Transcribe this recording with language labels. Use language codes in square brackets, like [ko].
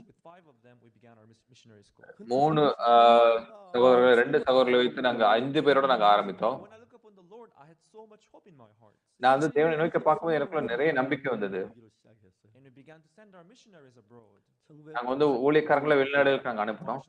[en] With 5 of them, we began our missionary school. [ta] 3 சகோதரர்கள் 2 சகோதரர்களை வைத்து நாங்க 5 பேரோட நாங்க ஆரம்பித்தோம். [en] When I look upon the Lord, I had so much hope in my heart. [ta] நான் வந்து தேவனை நோக்கி பார்க்கும்போது எனக்குள்ள நிறைய நம்பிக்கை வந்தது. [en] And we began to send our missionaries abroad. [ta] நாங்க வந்து ஊழியக்காரங்களை வெளிநாடுகளுக்கு நாங்க அனுப்புறோம்.